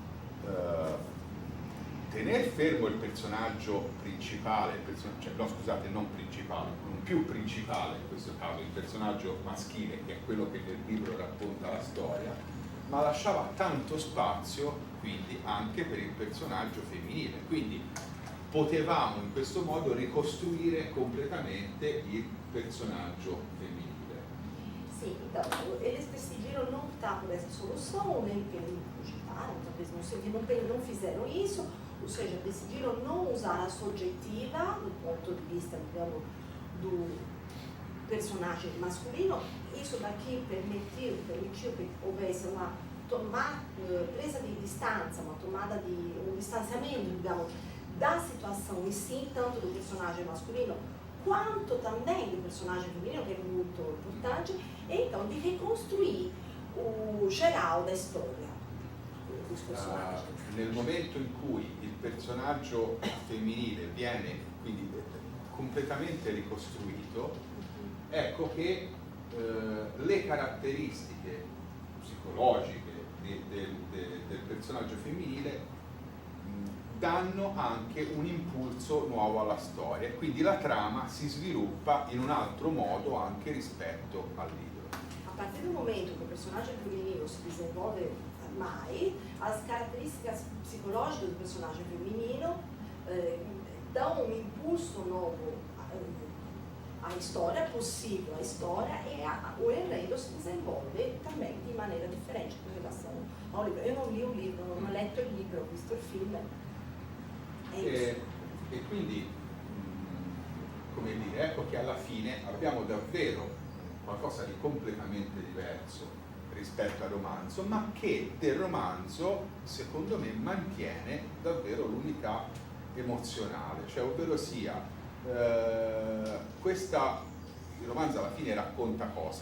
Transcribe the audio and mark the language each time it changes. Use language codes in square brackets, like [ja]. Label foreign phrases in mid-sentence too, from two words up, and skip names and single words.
[it] tenere fermo il personaggio principale, non principale, non più principale in questo caso, il personaggio maschile, che è quello che nel libro racconta la storia, ma lasciava tanto spazio quindi anche per il personaggio femminile. Quindi potevamo in questo modo ricostruire completamente il personaggio femminile. [pt] Sim, então, eles decidiram não optar por essa solução, nem cogitaram, talvez não fizeram isso, ou seja, decidiram não usar a soggettiva do ponto de vista, digamos, do personagem masculino. Isso daqui permitiu que houvesse uma presa de distância, um distanciamento, digamos, da situação e sim, tanto do personagem masculino quanto também do personagem feminino, que é muito importante, e então [it] di ricostruire [pt] o geral da storia. [it] Nel momento in cui il personaggio femminile viene quindi completamente ricostruito, ecco che le caratteristiche psicologiche del personaggio femminile danno anche un impulso nuovo alla storia e quindi la trama si sviluppa in un altro modo anche rispetto al libro. [pt] A partir do momento que o personagem feminino se desenvolve mais, as características psicológicas do personagem feminino dão um impulso novo à história possível, à história, e o enredo se desenvolve também de maneira diferente com relação ao livro. Eu não li o livro, [it] non ho letto il libro, ho visto il film. E quindi, come dire, ecco che alla fine abbiamo davvero qualcosa di completamente diverso rispetto al romanzo, ma che del romanzo, secondo me, mantiene davvero l'unità emozionale, cioè ovvero sia il romanzo alla fine racconta cosa?